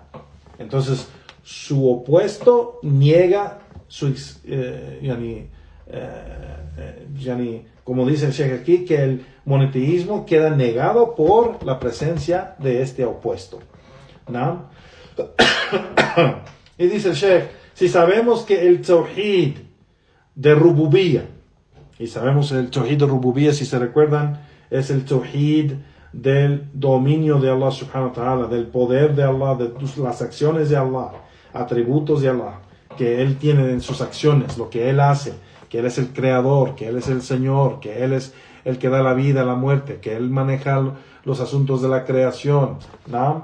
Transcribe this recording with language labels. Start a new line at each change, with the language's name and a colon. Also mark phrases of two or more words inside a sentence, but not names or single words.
Spanish: Entonces su opuesto niega como dice el Sheikh aquí, que el monoteísmo queda negado por la presencia de este opuesto, ¿no? Y dice el Sheikh: si sabemos que el Tawhid de Rububiyya, y sabemos el Tawhid de Rububiyya, si se recuerdan, es el Tawhid del dominio de Allah
Arabic: سبحانه وتعالى,
Spanish: del poder de Allah, de las acciones de Allah, atributos de Allah, que Él tiene en sus acciones, lo que Él hace, que Él es el creador, que Él es el Señor, que Él es el que da la vida, la muerte, que Él maneja los asuntos de la creación, ¿no?